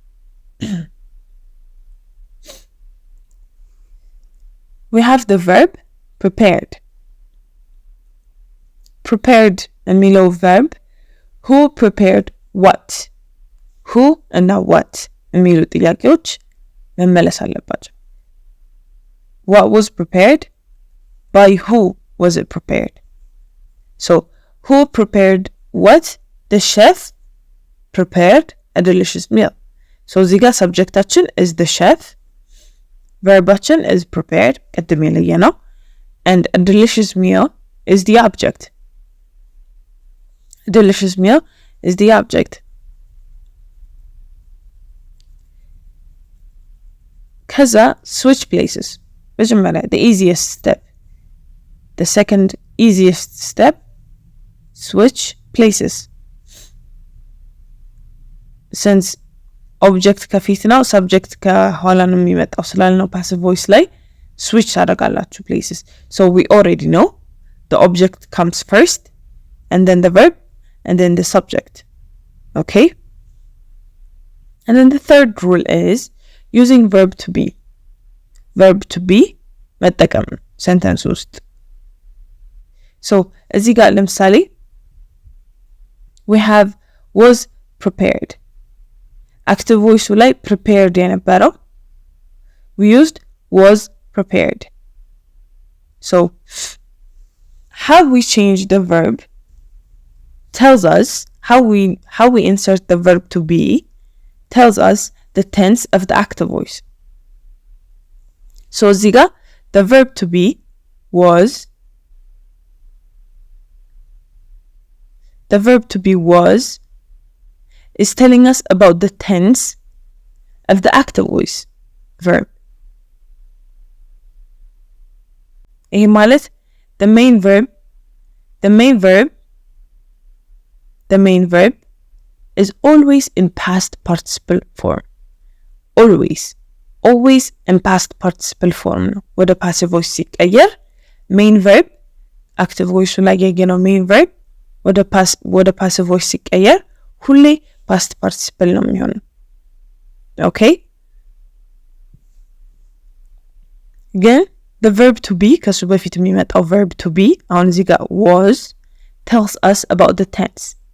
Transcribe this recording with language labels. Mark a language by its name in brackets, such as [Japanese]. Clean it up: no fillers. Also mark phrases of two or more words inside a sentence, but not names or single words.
[English] we have the verb prepared የሚለው verb who prepared what who and now what [Amharic] የሚሉ ጥያቄዎች መመለስ አለባቸው [English] what was prepared by who was it prepared so who prepared what the chef prepared a delicious meal so [Amharic] እዚህ ጋር [English] subjecታችን is the chef verbaችን is prepared ቅድም የለየነው and a delicious meal is the object a delicious meal is the object ከዛ switch places መጀመሪያ the easiest step the second easiest step switch places since object [Amharic] ከፊት ነው [English] subject [Amharic] ከኋላ ነው የሚመጣው ስላልነው [English] passive voice ላይ switch ታደርጋላችሁ places so we already know the object comes first and then the verb and then the subject okay and then the third rule is using verb to be መጠቀም sentence ውስጥ so [Amharic] እዚህ ጋር ለምሳሌ [English] we have was prepared active voice ላይ prepared የነበረው we used was prepared so how we change the verb tells us how we insert the verb to be tells us the tense of the active voice. So [Amharic] እዚህ ጋር [English] the verb to be was, the verb to be was is telling us about the tense of the active voice verb. [Amharic] ይሄ ማለት [English] the main verb is always in past participle form. Always in past participle form [Amharic] ነው ወደ [English] passive voice ሲቀየር main verb active voice [Amharic] ላይ ያገኘው [English] main verb ወደ passive voice [Amharic] ሲቀየር ሁሌ [English] past participle [Amharic] ነው የሚሆነው። [English] okay ግን the verb to be [Amharic] ከሱ በፊት የሚመጣው [English] verb to be [Amharic] አሁን እዚህ ጋር [English] was tells us about the tense.